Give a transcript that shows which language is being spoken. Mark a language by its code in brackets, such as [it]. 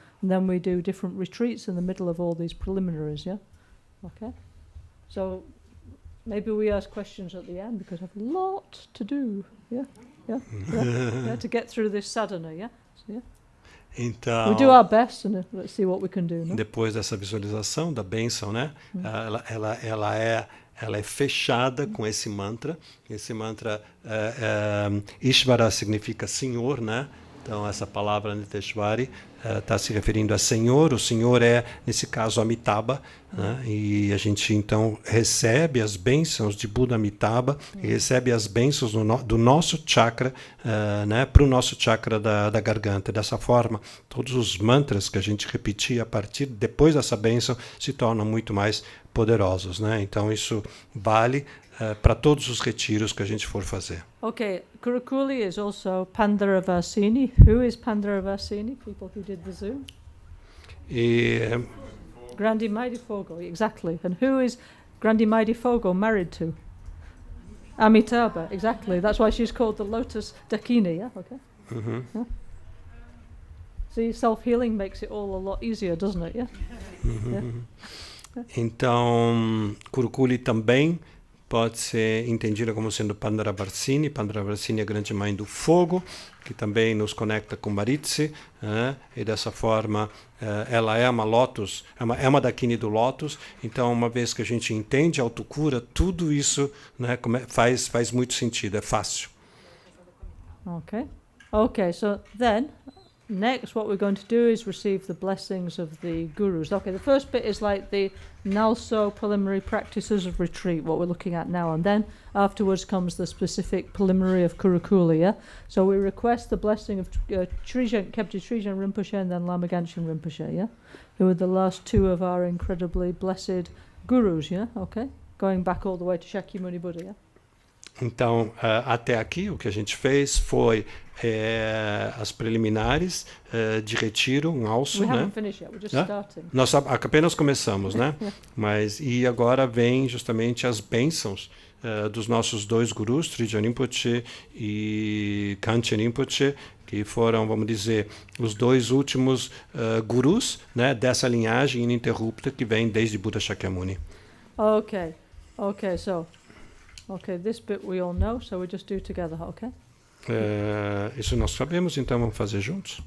[en] And then we do different retreats in the middle of all these preliminaries, yeah? Okay? So maybe we ask questions at the end, because I have a lot to do, yeah? Yeah? Yeah, to get through this sadhana, yeah? So, yeah? [pt] Então, [en] we do our best, and let's see what we can do. No? [pt] Depois dessa visualização da bênção, né? Ela é fechada com esse mantra. Esse mantra, Ishvara significa Senhor, né? Então, essa palavra Niteshwari está se referindo a Senhor. O Senhor é, nesse caso, Amitabha. Né? E a gente, então, recebe as bênçãos de Buda Amitabha e recebe as bênçãos do nosso chakra, né? Para o nosso chakra da garganta. Dessa forma, todos os mantras que a gente repetia depois dessa bênção se tornam muito mais poderosos. Né? Então, isso vale para todos os retiros que a gente for fazer. [en] Okay, Kurukulle is also Pandaravasini. Who is Pandaravasini? People who did the Zoom. Grandi Fogo, exactly. And who is Grandi Fogo married to? Amitabha, exactly. That's why she's called the Lotus Dakini, yeah? Okay. Yeah. See, self-healing makes it all a lot easier, doesn't it? Yeah. [pt] Então, Kurukulle também pode ser entendida como sendo Pandaravarsini. Pandaravarsini é a grande mãe do fogo, que também nos conecta com Maritse, e dessa forma ela é uma Lótus, é uma Dakini do Lótus. Então, uma vez que a gente entende a autocura, tudo isso, né, faz muito sentido, é fácil. [en] Okay, so then next what we're going to do is receive the blessings of the gurus. Okay, the first bit is like the Nalso preliminary practices of retreat, what we're looking at now, and then afterwards comes the specific preliminary of Kurukulle, yeah? So we request the blessing of Kepje Trijan Rinpoche and then Lama Ganshin Rinpoche, yeah? Who are the last two of our incredibly blessed gurus, yeah? Okay, going back all the way to Shakyamuni Buddha, yeah? [pt] Então, até aqui, o que a gente fez foi as preliminares de retiro, um alço, né? [en] Finished yet. We're just starting. [pt] Nós apenas começamos, né? E agora vem justamente as bênçãos dos nossos dois gurus, Trijan Rinpoche e Kanchen Rinpoche, que foram, vamos dizer, os dois últimos gurus, né, dessa linhagem ininterrupta que vem desde Buda Shakyamuni. [en] Okay, so... Okay, this bit we all know, so we just do together, okay? [pt] Isso nós sabemos, então vamos fazer juntos.